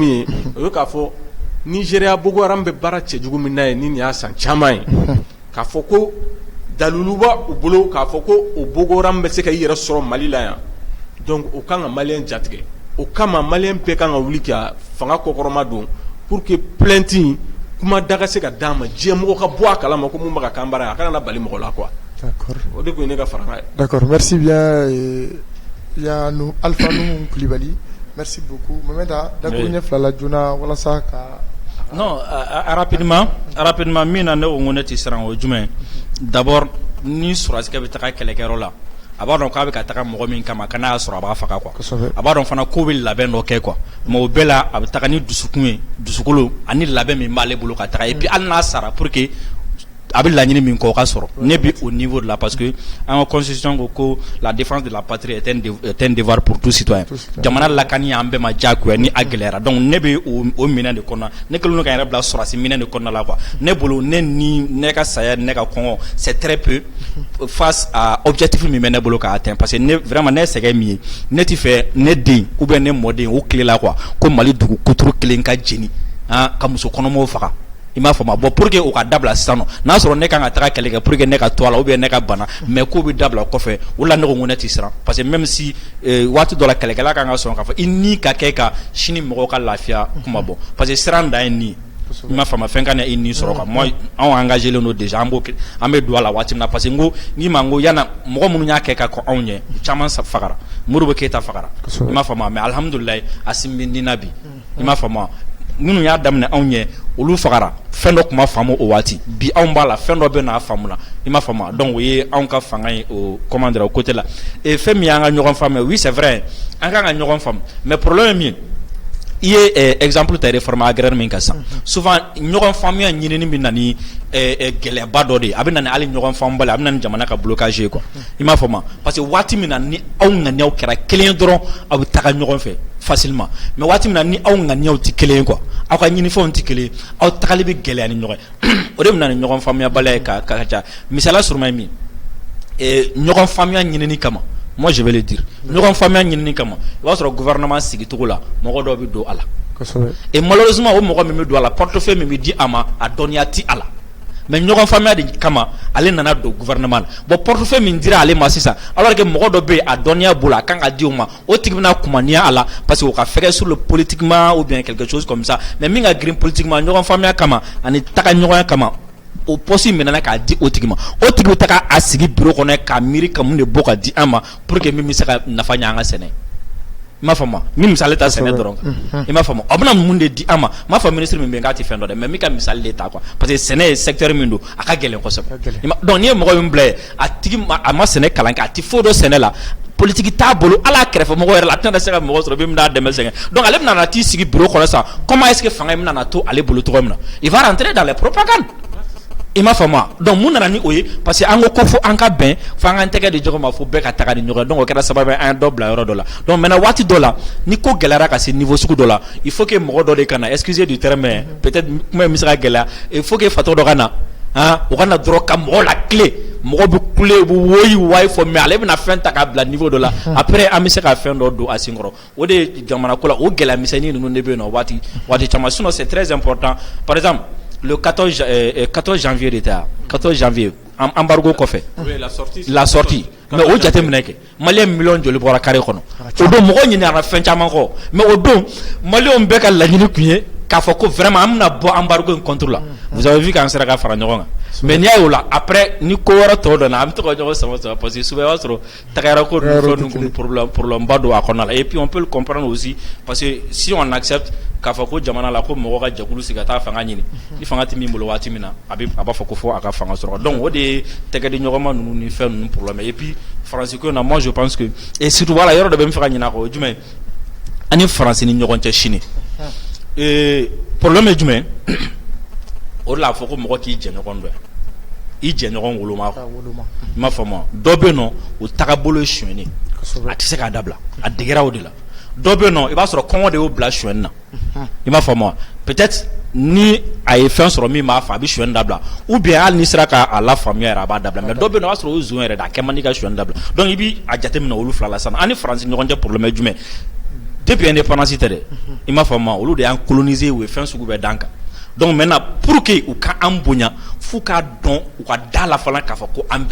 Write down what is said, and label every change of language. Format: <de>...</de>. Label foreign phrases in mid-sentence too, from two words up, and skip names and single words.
<bm>ye o ye k'a fɔ Nigéria Boko Haram bɛ baara cɛjugu min na ye ni nin y'a san caman ye k'a fɔ ko daliluba u bolo k'a fɔ ko o Boko Haram bɛ se ka i yɛrɛ sɔrɔ Mali la yan donc o kan ka maliyɛn jatigɛ o kama maliyɛn bɛɛ kan ka wuli ka fanga kɔkɔrɔma don</bm> <fr>pour que</fr> <bm>plainte in kuma da ka se ka d'a ma diɲɛ mɔgɔ ka bɔ a kalama ko mun bɛ ka k'an bara ye a kana na bali mɔgɔ la quoi.</bm> <fr>D'accord.</fr> <bm>O de kun ye ne ka fara n'a ye.</bm> <fr>D'accord, merci bien Yannou Alpha Nuhu Coulibaly, merci beaucoup.</fr> <bm>Mamɛda dakuruɲɛ fila la joona walasa ka.</bm> <fr>Non, rapidement</fr> <bm>min na ne ko ne tɛ siran o jumɛn d'abord ni sɔrɔsikɛ bɛ taga kɛlɛkɛyɔrɔ la a b'a dɔn k'a bɛ ka taga mɔgɔ min kama kana y'a sɔrɔ a b'a faga quoi a b'a dɔn fana ko bɛ labɛn dɔ kɛ quoi mais o bɛɛ la a bɛ taga ni dusukun ye dusukolo ani labɛn min b'ale bolo ka taga</bm> <fr>et puis</fr> <bm>hali n'a sara</bm> <fr>pour que</fr> <bm>a bɛ laɲini min kɔ o ka sɔrɔ ne bi</bm> <fr>au niveau de la parce que</fr> <bm>an ka constitution ko</bm> <fr>la défense de la patrie est un devoir pour tout citoyen</fr> <bm>jamana lakani an bɛɛ ma diyagoya ni a gɛlɛyara donc ne bɛ o minɛn de kɔnɔ ne kɛlen don ka n yɛrɛ bila sɔrɔsi minɛn de kɔnɔna la quoi ne bolo ne ni ne ka saya ne ka kɔngɔ</bm> <fr>c'est très peu face à objectif</fr> <bm>min bɛ ne bolo k'a atteindre</bm> <fr>parce que</fr> <bm>ne vraiment ne sɛgɛn min ye ne tɛ fɛ ne den</bm> <fr>ou bien</fr> <bm>ne mɔden o tile la quoi ko Mali dugu kuturu kelen ka jeni ka muso kɔnɔmaw faga i m'a faamu</bm> <fr>bon pour que</fr> <bm>o ka dabila sisan n'a sɔrɔ ne kan ka taga kɛlɛ kɛ</bm> <fr>pour que</fr> <bm>ne ka to a la</bm> <fr>ou bien</fr> <bm>ne ka bana mais ko bɛ dabila kɔfɛ o la ne ko ne tɛ siran</bm> <fr>parce que même si</fr> <bm>waati dɔ la kɛlɛkɛla kan ka sɔn k'a fɔ i ni ka kɛ ka sini mɔgɔw ka lafiya kuma bɔ</bm> <fr>parce que</fr> <bm>siran dan ye nin i m'a faamu fɛn ka na i ni sɔrɔ</bm> <fr>quoi moi</fr> <bm>anw engagé len don déjà an bɛ don a la waati min na</bm> <fr>parce que</fr> <bm>n ko n'i ma n ko yana mɔgɔ minnu y'a kɛ ka kɔn anw ɲɛ caman fagara Modibo Keyita fagara i m'a faamu mais alhamdulilayi a sinbindina bi i m'a faamu minnu y'a daminɛ anw ɲɛ olu fagara fɛn dɔ kuma faamu o waati bi anw b'a la fɛn dɔ bɛ n'a faamu la i m'a faamu donc o ye anw ka fanga ye o</bm> <fr>comment dire</fr> <bm>o côté la et fɛn min y'an ka ɲɔgɔn faamu</bm> <fr>oui c'est vrai</fr> <bm>an kan ka ɲɔgɔn faamu</bm> <fr>mais problème</fr> <bm>ye min i ye exemple ta</bm> <fr>réforme agraire</fr> <bm>min ka san souvent ɲɔgɔn faamuya ɲinini bɛ na ni gɛlɛyaba dɔ de ye a bɛ na ni hali ɲɔgɔn faamubali a bɛ na ni jamana ka blocage ye quoi i m'a faamu</bm> <fr>parce que</fr> <bm>waati min na ni aw ŋaniyaw kɛra kelen dɔrɔn aw bɛ taga ɲɔgɔn fɛ facilement mais waati min na ni aw ŋaniyaw tɛ kelen ye quoi aw ka ɲinifɛnw tɛ kelen aw tagali bɛ gɛlɛya ni ɲɔgɔn ye o de bɛ na ni ɲɔgɔn faamuyabaliya ye ka ca misaliya surunman ye min et ɲɔgɔn faamuya ɲinini kama,</bm> <fr>moi je vais le dire,</fr> <bm>ɲɔgɔn faamuya ɲinini kama, i b'a sɔrɔ gouvernement sigicogo la mɔgɔ dɔw bɛ don a la,</bm> <fr>et malheureusement</fr> <bm>o mɔgɔ min bɛ don a la portefeuille min bɛ di a ma a dɔnniya ti a la, mais ɲɔgɔn faamuya de kama ale nana don gouvernement la,</bm> <fr>bon portefeuille</fr> <bm>min dira ale ma sisan</bm> <fr>alors que</fr> <bm>mɔgɔ dɔ bɛ yen a dɔnniya bolo a kan ka di o ma, o tigi bɛna kumaniya a la</bm> <fr>parce que</fr> <bm>o ka fɛgɛ</bm> <fr>sur le politiquement ou bien quelque chose comme ça, mais</fr> <bm>min ka girin politiquement ɲɔgɔn faamuya kama ani taga ɲɔgɔnya kama o poste minɛna k'a di o tigi ma, o tigi bɛ taga a sigi bureau kɔnɔ k'a miiri ka mun de bɔ ka di an ma</bm> <fr>pour que</fr> <bm>min bɛ se ka nafa ɲɛ an ka sɛnɛ. I m'a faamu, min misali ta sɛnɛ dɔrɔn kan, i m'a faamu, a bɛna mun de di an ma, m'a fɔ ministre min bɛ yen k'a tɛ fɛn dɔ dɛ, mais min ka misali de ta</bm> <fr>quoi, parce que</fr> <bm>sɛnɛ ye secteur min don a ka gɛlɛn kosɛbɛ, donc n'i ye mɔgɔ min bila yen a tigi a ma sɛnɛ kalan kɛ a tɛ foyi dɔn sɛnɛ la, politique t'a bolo ala kɛrɛfɛ mɔgɔ yɛrɛ la a tɛna se ka mɔgɔ sɔrɔ min bɛna dɛmɛ sɛgɛn, donc ale bɛna na t'i sigi bureau kɔnɔ sa,</bm> <fr>comment est-ce que</fr> <bm>fanga in bɛna na to ale bolo cogo min na,</bm> <fr>il va rentrer dans les propagandes.</fr> <bm>I m'a faamu, donc mun nana ni o ye parce que an ko fo an ka bɛn fo an k'an tɛgɛ di ɲɔgɔn ma fo bɛɛ ka taga ni ɲɔgɔn ye, donc o kɛra sababu an ye dɔ bila yɔrɔ dɔ la,</bm> <fr>donc maintenant</fr> <bm>waati dɔ la ni ko gɛlɛyara ka se niveau sugu dɔ la</bm> <fr>il faut que</fr> <bm>mɔgɔ dɔ de ka na,</bm> <fr>excusez du terme mais peut-être</fr> <bm>kuma in bɛ se ka gɛlɛya,</bm> <fr>il faut que</fr> <bm>fatɔ dɔ ka na o ka na dɔrɔn ka mɔgɔ la tile, mɔgɔ bɛ kule u bɛ woyi wayi fɔ mais ale bɛna fɛn ta k'a bila niveau dɔ la après an bɛ se ka fɛn dɔ don a sen kɔrɔ, o de ye jamana ko la o gɛlɛya misɛnnin ninnu de bɛ yen nɔ waati caman,</bm> <fr>sinon c'est très important. Par exemple le 14 janvier de</fr> <bm>ta</bm> <fr>14 janvier embargo</fr> <bm>kɔfɛ</bm> <fr>la sortie mais</fr> <bm>o jate minɛ kɛ maliyɛn miliyɔn joli bɔra carré kɔnɔ, o don mɔgɔ ɲinɛna fɛn caman kɔ, mais o don maliyɛnw bɛɛ ka laɲini tun ye k'a fɔ ko vraiment an bɛna bɔ embargo in</bm> <fr>contre la, vous avez vu</fr> <bm>k'an sera ka fara ɲɔgɔn kan, mais n'i y'a ye o la après ni ko wɛrɛ tɔ dɔ na an bɛ to ka ɲɔgɔn sama</bm> <fr>parce que souvent</fr> <bm>i b'a sɔrɔ tagayara ko ninnu fɛn problème ba don a kɔnɔna la,</bm> <fr>et puis on peut le comprendre aussi parce que si on accepte</fr> <bm>k'a fɔ ko jamana la ko mɔgɔ ka jɛkulu sigi ka taa fanga ɲini ni fanga tɛ min bolo waati min na a b'a fɔ ko fɔ a ka fanga sɔrɔ, donc o de ye tɛgɛ di ɲɔgɔn ma ninnu ni fɛn ninnu problème,</bm> <fr>et puis</fr> <bm>faransi ko in na</bm> <fr>moi je pense que et surtout voilà</fr> <bm>yɔrɔ dɔ bɛ n fɛ ka ɲinɛ a kɔ o ye jumɛn ani faransi ni ɲɔgɔn cɛ sini problème ye jumɛn o de la a fɔ ko mɔgɔ k'i jɛ ɲɔgɔn dɔn i jɛ ɲɔgɔn woloma kɔ, i m'a faamu, dɔ bɛ yen nɔ o tagabolo ye sonyɛli a tɛ se k'a dabila a degera o de la, dɔ bɛ yen nɔ i b'a sɔrɔ kɔngɔ de y'o bila sonyɛli na, i m'a faamu, peut-être ni a ye fɛn sɔrɔ min b'a fɔ a bɛ sonyɛli dabila</bm> <fr>ou bien</fr> <bm>hali n'i sera k'a la faamuya yɛrɛ a b'a dabila, mais dɔ bɛ yen nɔ o b'a sɔrɔ o ye zon yɛrɛ de a kɛ man di ka sonyɛli dabila, donc i bɛ a jateminɛ olu fila la sisan an ni faransi ɲɔgɔn cɛ problème ye jumɛn</bm> <fr>depuis indépendance</fr> <bm>tɛ dɛ, i m'a faamu, olu de y'an coloniser u ye fɛn sugu bɛɛ d'an kan,</bm> <fr>donc maintenant pour que</fr> <bm>u ka an bonya f'u k'a dɔn u ka da la fana k'a fɔ ko an bɛɛ</bm>